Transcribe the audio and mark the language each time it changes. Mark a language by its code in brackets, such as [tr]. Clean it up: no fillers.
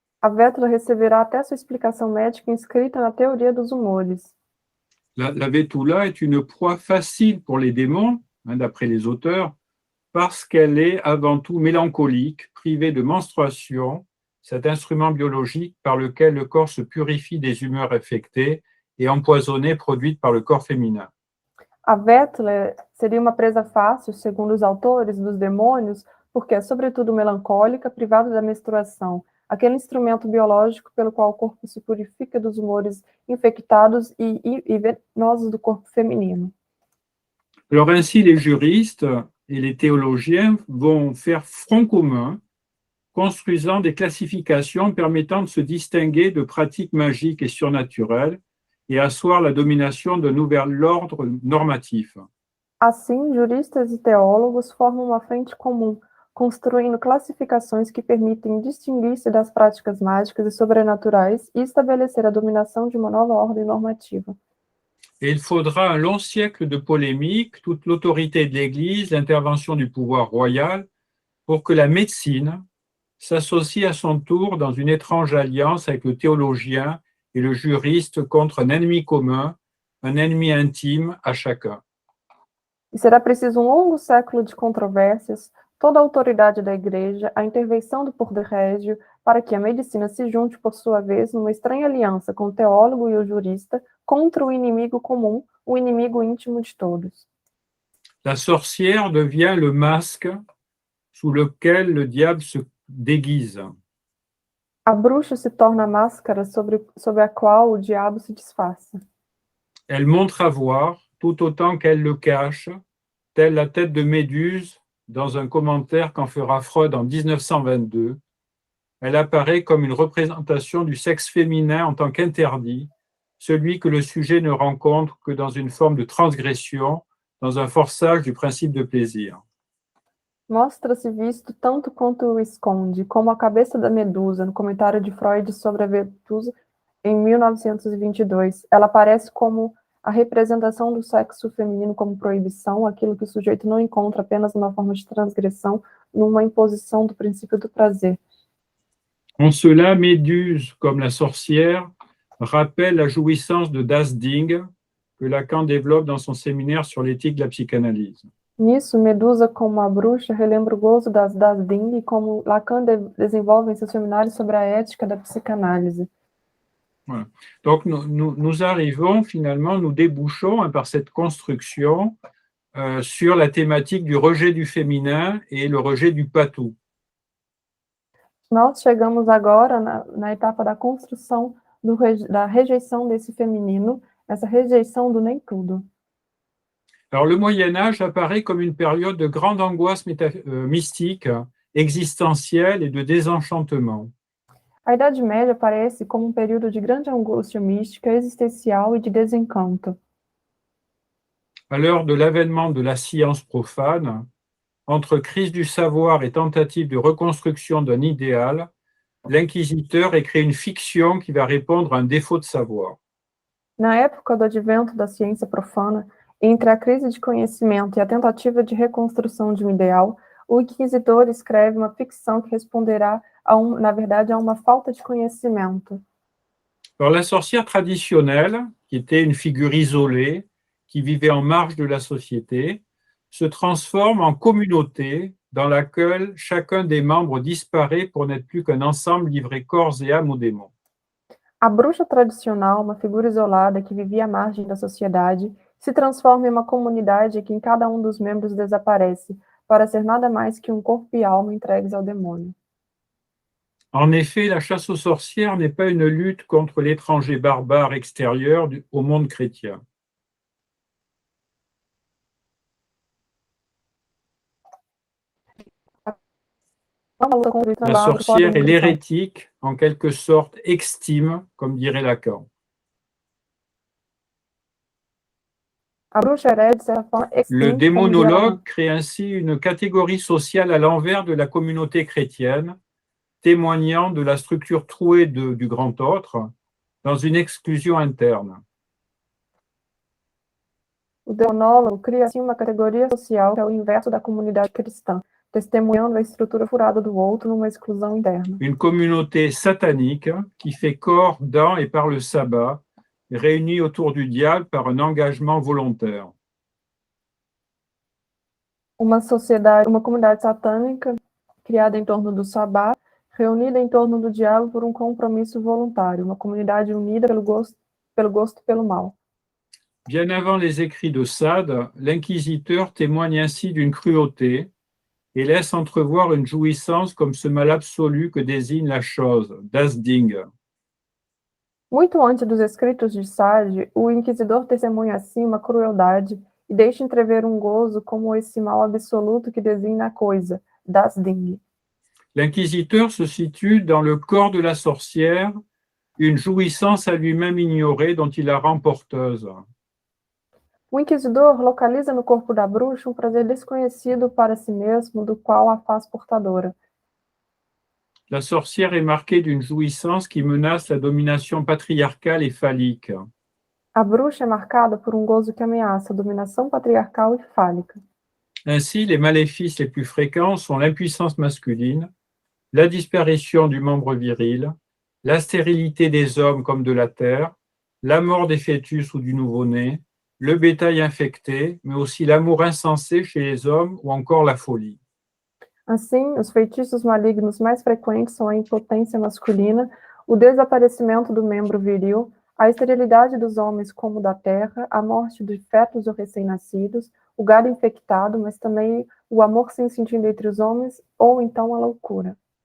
[pt] A Vétula receberá até sua explicação médica inscrita na teoria dos humores. [fr] La Vétoula est une proie facile pour les démons, d'après les auteurs, parce qu'elle est avant tout mélancolique, privée de menstruation, cet instrument biologique par lequel le corps se purifie des humeurs affectées et empoisonnées produites par le corps féminin. [pt] A Vétula seria uma presa fácil, segundo os autores, dos demônios, porque é sobretudo melancólica, privada da menstruação, aquele instrumento biológico pelo qual o corpo se purifica dos humores infectados e venenosos do corpo feminino. [fr] Alors ainsi, les juristes et les théologiens vont faire front commun, construisant des classifications permettant de se distinguer de pratiques magiques et surnaturelles et asseoir la domination d'un nouvel ordre normatif. [pt] Assim, juristas e teólogos formam uma frente comum, construindo classificações que permitem distinguir-se das práticas mágicas e sobrenaturais e estabelecer a dominação de uma nova ordem normativa. [fr] Et il faudra un long siècle de polémique, toute l'autorité de l'Église, l'intervention du pouvoir royal, pour que la médecine, s'associe à son tour dans une étrange alliance avec le théologien et le juriste contre un ennemi commun, un ennemi intime à chacun. [pt] E será preciso um longo século de controvérsias, toda a autoridade da Igreja, a intervenção do poder régio, para que a medicina se junte, por sua vez, numa estranha aliança com o teólogo e o jurista contra o inimigo comum, o inimigo íntimo de todos. [fr] La sorcière devient le masque sous lequel le diable se déguise. [pt] A bruxa se torna a máscara sobre a qual o diabo se disfarça. [fr] Elle montre à voir, tout autant qu'elle le cache, telle la tête de Méduse dans un commentaire qu'en fera Freud en 1922. Elle apparaît comme une représentation du sexe féminin en tant qu'interdit, celui que le sujet ne rencontre que dans une forme de transgression, dans un forçage du principe de plaisir. [pt] Mostra-se visto tanto quanto o esconde, como a cabeça da Medusa, no comentário de Freud sobre a Medusa, em 1922. Ela aparece como a representação do sexo feminino como proibição, aquilo que o sujeito não encontra apenas numa forma de transgressão, numa imposição do princípio do prazer. [fr] En cela, Méduse, comme la sorcière, rappelle la jouissance de Das Ding que Lacan développe dans son séminaire sur l'éthique de la psychanalyse. [pt] Nisso, Medusa, como a bruxa, relembra o gozo das Ding, como Lacan desenvolve em seu seminário sobre a ética da psicanálise. [fr] Voilà. Donc, nous arrivons finalement, nous débouchons par cette construction sur la thématique du rejet du féminin et le rejet du patou. [pt] Nós chegamos agora na etapa da construção da rejeição desse feminino, essa rejeição do nem tudo. [fr] Alors, le Moyen-Âge apparaît comme une période de grande angoisse mystique, existentielle et de désenchantement. [pt] A Idade Média aparece como período de grande angústia mística, existencial e de desencanto. [fr] À l'heure de l'avènement de la science profane, entre crise du savoir et tentative de reconstruction d'un idéal, l'inquisiteur écrit une fiction qui va répondre à un défaut de savoir. [pt] Na época do advento da ciência profana, entre a crise de conhecimento e a tentativa de reconstrução de um ideal, o inquisidor escreve uma ficção que responderá, na verdade, a uma falta de conhecimento. [fr] Alors, la sorcière traditionnelle, qui était une figure isolée, qui vivait en marge de la société, se transforme en communauté dans laquelle chacun des membres disparaît pour n'être plus qu'un ensemble livré corps et âme aux démons. [pt] A bruxa tradicional, uma figura isolada que vivia à margem da sociedade, se transforma em uma comunidade em que cada um dos membros desaparece, para ser nada mais que corpo e alma entregues ao demônio. [fr] En effet, la chasse aux sorcières n'est pas une lutte contre l'étranger barbare extérieur au monde chrétien. La sorcière est l'hérétique, en quelque sorte extime, comme dirait Lacan. Le démonologue crée ainsi une catégorie sociale à l'envers de la communauté chrétienne, témoignant de la structure trouée du grand autre, dans une exclusion interne. [pt] O demonólogo cria assim uma categoria social que é o inverso da comunidade cristã, testemunhando a estrutura furada do outro numa exclusão interna. [fr] Une communauté satanique qui fait corps dans et par le sabbat, réunie autour du diable par un engagement volontaire. [pt] Uma comunidade satânica criada em torno do sabá, reunida em torno do diabo por compromisso voluntário, uma comunidade unida pelo gosto pelo mal. [fr] Bien avant les écrits de Sade, l'inquisiteur témoigne ainsi d'une cruauté et laisse entrevoir une jouissance comme ce mal absolu que désigne la chose, das Ding. [pt] Muito antes dos escritos de Sade, o inquisidor testemunha assim uma crueldade e deixa entrever gozo como esse mal absoluto que designa a coisa, das Ding. [fr] L'inquisiteur se situe dans le corps de la sorcière, une jouissance à lui-même ignorée dont il la rend porteuse. [pt] O inquisidor localiza no corpo da bruxa prazer desconhecido para si mesmo, do qual a faz portadora. [fr] La sorcière est marquée d'une jouissance qui menace la domination patriarcale et phallique. [pt] A bruxa é marcada por gozo que ameaça a dominação patriarcal e fálica. [fr] Ainsi, les maléfices les plus fréquents sont l'impuissance masculine, la disparition du membre viril, la stérilité des hommes comme de la terre, la mort des fœtus ou du nouveau-né, le bétail infecté, mais aussi l'amour insensé chez les hommes ou encore la folie. [pt] Assim, os feitiços malignos mais frequentes são a impotência masculina, o desaparecimento do membro viril, a esterilidade dos homens como da terra, a morte de fetos ou recém-nascidos, o gado infectado, mas também o amor sem sentido entre os homens ou então a loucura.